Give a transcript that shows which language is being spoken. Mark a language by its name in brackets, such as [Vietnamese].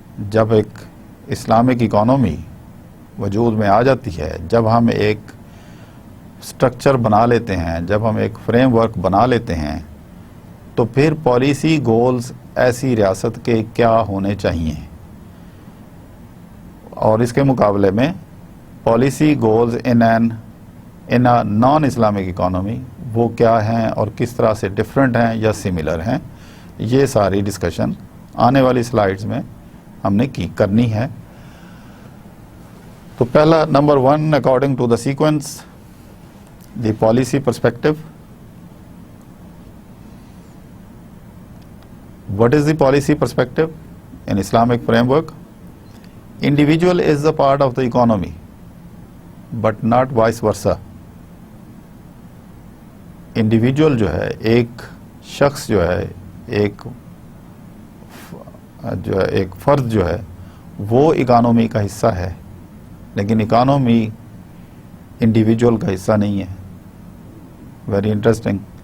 [Hindi] जब एक Islamic economy वजूद में आ जाती है, जब हम एक स्ट्रक्चर बना लेते हैं, जब हम एक फ्रेमवर्क बना लेते हैं, तो फिर पॉलिसी गोल्स ऐसी रियासत के क्या होने चाहिए, और इसके मुकाबले में policy goals [English] in a non Islamic economy [Hindi] वो क्या हैं और किस तरह से डिफरेंट हैं या सिमिलर हैं. ये सारी डिस्कशन आने वाली स्लाइड्स में हमने करनी है. तो पहला number 1 [English] According to the sequence, the policy perspective. What is the policy perspective in Islamic framework? Individual is the part of the economy, but not vice versa. [Hindi] Individual जो है, एक शख्स जो है, एक फर्द जो है, वो इकोनॉमी का हिस्सा है, लेकिन इकोनॉमी इंडिविजुअल का हिस्सा नहीं है. [English] Very interesting.